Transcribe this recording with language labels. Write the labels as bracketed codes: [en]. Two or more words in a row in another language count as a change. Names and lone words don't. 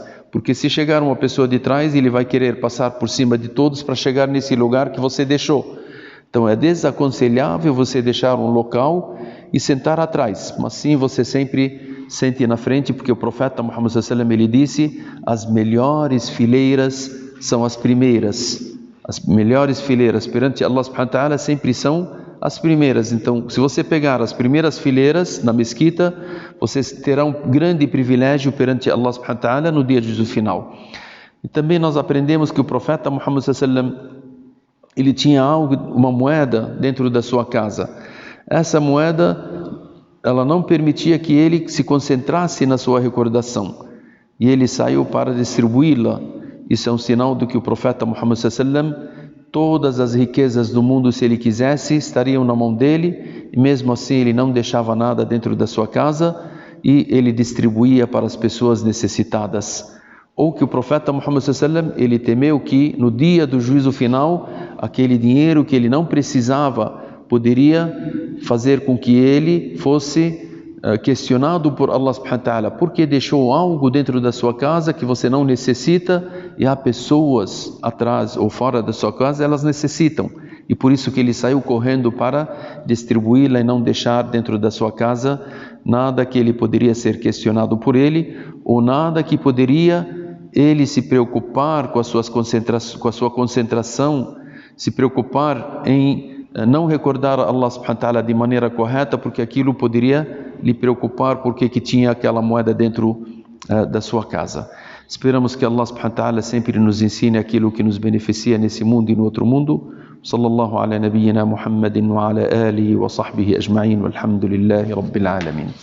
[pt] Porque se chegar uma pessoa de trás, ele vai querer passar por cima de todos para chegar nesse lugar que você deixou. Então é desaconselhável você deixar um local e sentar atrás, mas sim você sempre sente na frente, porque o profeta Muhammad sallallahu ele disse: as melhores fileiras são as primeiras. As melhores fileiras perante Allah [ar] سبحانه وتعالى [pt] sempre são as primeiras. Então, se você pegar as primeiras fileiras na mesquita, você terá um grande privilégio perante Allah [ar] سبحانه وتعالى [pt] no dia do juízo final. E também nós aprendemos que o profeta Muhammad [ar] صلى الله عليه وسلم, [pt] ele tinha algo, uma moeda dentro da sua casa. Essa moeda, ela não permitia que ele se concentrasse na sua recordação. E ele saiu para distribuí-la. Isso é um sinal do que o profeta Muhammad [ar] صلى الله عليه وسلم, [pt] todas as riquezas do mundo, se ele quisesse, estariam na mão dele. E mesmo assim ele não deixava nada dentro da sua casa e ele distribuía para as pessoas necessitadas. Ou que o profeta Muhammad [ar] صلى الله عليه وسلم, [pt] ele temeu que no dia do juízo final, aquele dinheiro que ele não precisava poderia fazer com que ele fosse questionado [ar] por الله سبحانه وتعالى, [pt] porque deixou algo dentro da sua casa que você não necessita, e há pessoas atrás ou fora da sua casa, elas necessitam, e por isso que ele saiu correndo para distribuí-la e não deixar dentro da sua casa nada que ele poderia ser questionado por ele, ou nada que poderia ele se preocupar com a sua concentração, se preocupar em não recordar Allah [ar] سبحانه وتعالى [pt] de maneira correta, porque aquilo poderia lhe preocupar porque que tinha aquela moeda dentro da sua casa. Esperamos que Allah [ar] سبحانه وتعالى [pt] sempre nos ensine aquilo que nos beneficia nesse mundo e no outro mundo. [ar] صلى الله على نبينا محمد وعلى آله وصحبه أجمعين والحمد لله رب العالمين.